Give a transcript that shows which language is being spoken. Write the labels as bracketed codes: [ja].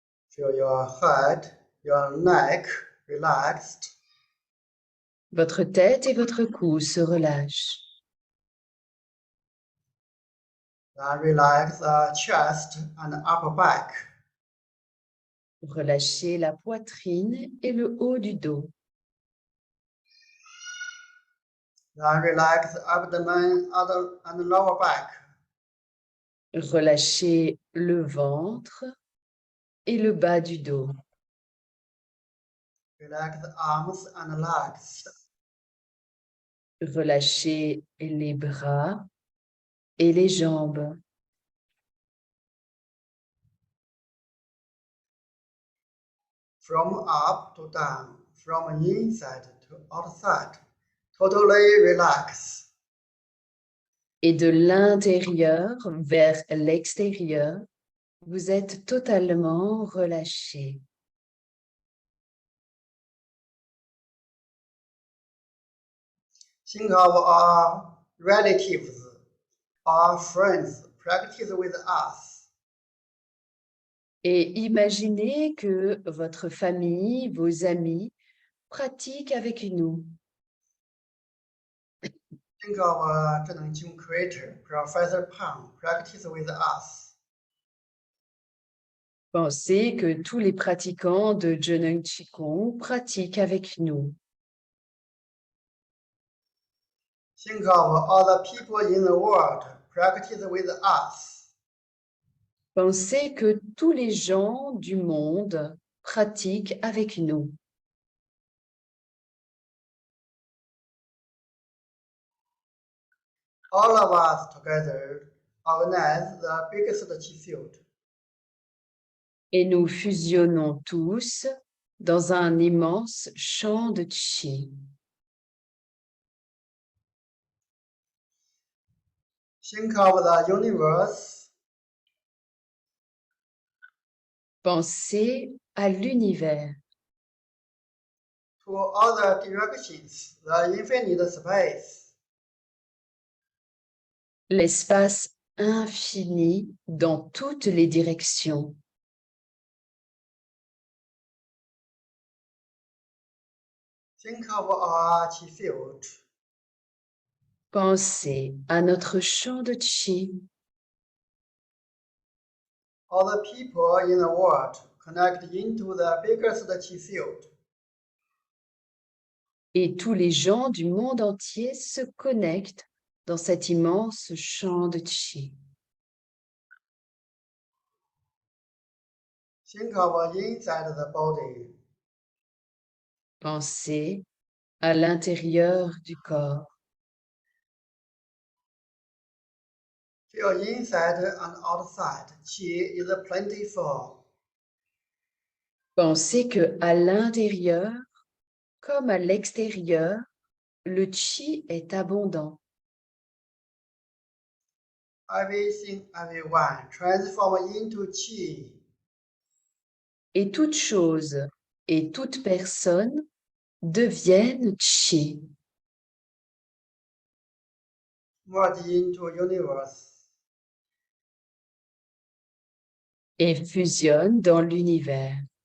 [en] Feel your head, your neck relaxed. [fr] Votre tête et votre cou se relâchent. [en] Then relax the chest and upper back. [fr] Relâchez la poitrine et le haut du dos. [en] Then relax abdomen and lower back. [fr] Relâchez le ventre et le bas du dos. [en] Relax the arms and legs. [fr] Relâchez les bras et les jambes. [en] From up to down, from inside to outside. Totally relax. [fr] Et de l'intérieur vers l'extérieur, vous êtes totalement relâché. [en] Think of our relatives, our friends practice with us. [fr] Et imaginez que votre famille, vos amis pratiquent avec nous. [en] Think of Zheneng Qing creator, Professor Pang, practice with us. [fr] Pensez que tous les pratiquants de Zheneng Qigong pratiquent avec nous. [en] Think of other people in the world practice with us. [fr] Pensez que tous les gens du monde pratiquent avec nous. [en] All of us together organize the biggest Qi field. [fr] Et nous fusionnons tous dans un immense champ de Qi. [en] Think of the universe. [fr] Pensez à l'univers, [en] To other directions, the infinite space. [fr] l'espace infini dans toutes les directions. [en] Think of our Qi field. [fr] Pensez à notre champ de Qi. [en] All the people in the world connect into the biggest Qi field. [fr] Et tous les gens du monde entier se connectent dans cet immense champ de Qi. [en] Think of inside the body. [fr] Pensez à l'intérieur du corps. [en] Feel inside and outside. Qi is plentiful. [fr] Pensez que à l'intérieur comme à l'extérieur, le Qi est abondant. [en] Everything, everyone transform into Qi. [fr] Et toute chose et toute personne deviennent Qi [en] Merge into universe. [fr] et fusionnent dans l'univers.